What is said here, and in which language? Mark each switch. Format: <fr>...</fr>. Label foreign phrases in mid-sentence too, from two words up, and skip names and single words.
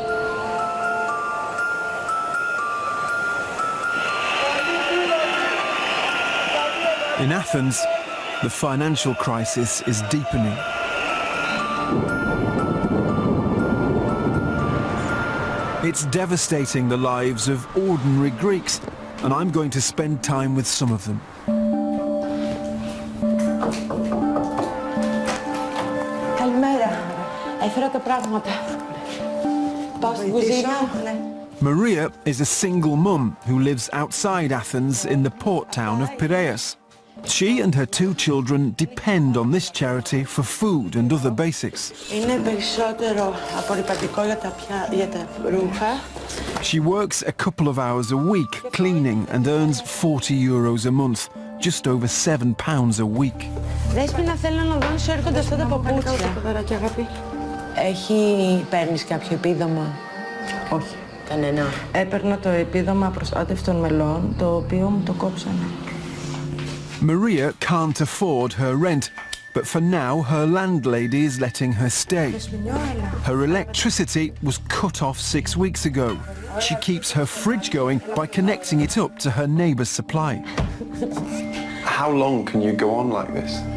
<en>In Athens, the financial crisis is deepening. It's devastating the lives of ordinary Greeks, and I'm going to spend time with some of them.</en> <el>Καλημέρα. Έφερα τα πράγματα. Πάω στην κουζίνα.</el> <en>Maria is a single mum who lives outside Athens in the port town of Piraeus. She and her 2 children depend on this charity for food and other basics.</en> <el>Είναι περισσότερο απορρυπαντικό για τα ρούχα.</el> <en>She works a couple of hours a week cleaning and earns €40 a month, just over £7 a week.</en> <el>Δέσποινα, θέλω να δω αν σου έρχονται αυτά τα παπούτσια. Παίρνεις κάποιο επίδομα? Όχι. Κανένα. Έπαιρνα το επίδομα προστάτευτων μελών, το οποίο μου το κόψανε.</el> <en>Maria can't afford her rent, but for now her landlady is letting her stay. Her electricity was cut off 6 weeks ago. She keeps her fridge going by connecting it up to her neighbour's supply. How long can you go on like this?</en>